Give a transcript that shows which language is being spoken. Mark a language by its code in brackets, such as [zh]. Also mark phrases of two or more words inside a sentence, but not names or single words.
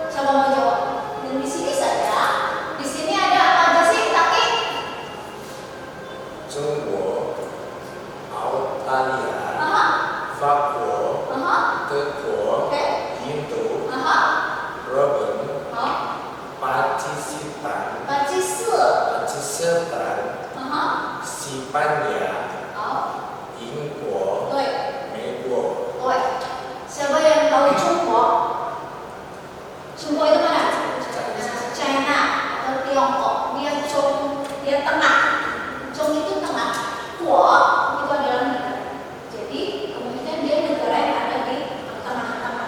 [id] Siapa mau jawab? Dan di sini saja. Di sini ada apa aja sih, Taki? [zh] 中国、澳大利亚、 Aha, 法国、 aha, 德国、 oke, 印度、 aha, 日本、 oh, 巴基斯坦、 Bajisa, 巴基斯坦、 aha, 西班牙、 oh, 英国、对。美国。 [id] Oi, siapa yang tahu Chungguo? Chungguo itu mana? China atau Tiongkok. Dia tengah. Chung itu tengah. Guo itu adalah negara. Jadi kemungkinan dia negara yang ada di tengah-tengah.